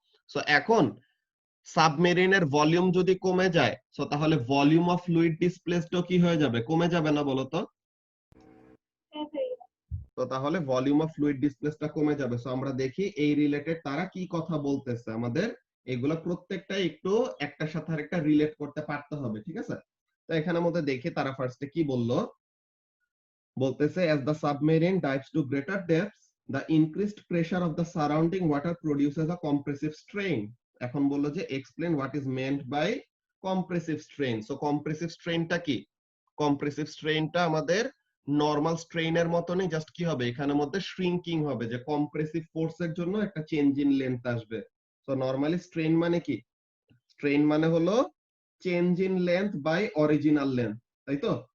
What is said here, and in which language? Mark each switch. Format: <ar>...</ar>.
<bn>So এখন সাবমেরিনের volume যদি কমে যায়, সো তাহলে ভলিউম অফ ফ্লুইড ডিসপ্লেসডও কি হয়ে যাবে? কমে যাবে না বলো তো? তো তাহলে ভলিউম অফ ফ্লুইড ডিসপ্লেসটা কমে যাবে। সো আমরা দেখি এই রিলেটেড তারা কি কথা বলতেছে, আমাদের এগুলো প্রত্যেকটাই একটু একটার সাথে আরেকটা রিলেট করতে পারতে হবে, ঠিক আছে? তো এখানের মধ্যে দেখি তারা ফার্স্টে কি বললো। বলতেছে</bn> <en>as the submarine dives to greater depths, the increased pressure of the surrounding water produces a compressive strain.</en> <bn>এখন বললো যে</bn> <en>explain what is meant by compressive strain. So compressive strain</en> <bn>টা কি? compressive strain টা আমাদের নরমাল স্ট্রেইনের মতনই, just কি হবে এখানের মধ্যে শ্রিঙ্কিং হবে, যে কম্প্রেসিভ ফোর্সের জন্য একটা চেঞ্জ ইন লেন্থ আসবে। সো নরমালি স্ট্রেইন মানে কি? স্ট্রেইন মানে হলো</bn> <en>change in length by original length,</en> <bn>তাই তো?</bn>